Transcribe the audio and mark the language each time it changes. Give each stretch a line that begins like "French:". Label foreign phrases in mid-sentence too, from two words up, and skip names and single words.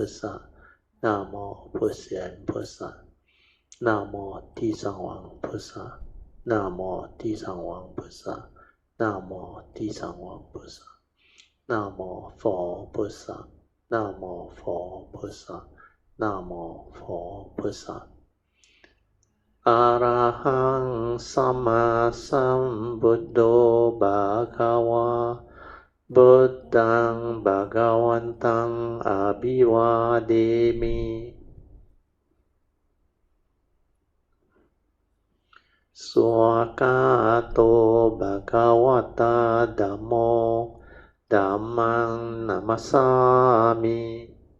Chinese: 萨，南无普贤菩萨，南无地藏王菩萨，南无地藏王菩萨，南无地藏王菩萨，南无佛菩萨，南无佛菩萨，南无佛菩萨。
Pali: Arahang Sama Sambuddho Bhagava Buddhang Bhagavantang Abhivademi Swakato Bhagavata Dhammo Dhammang Namasami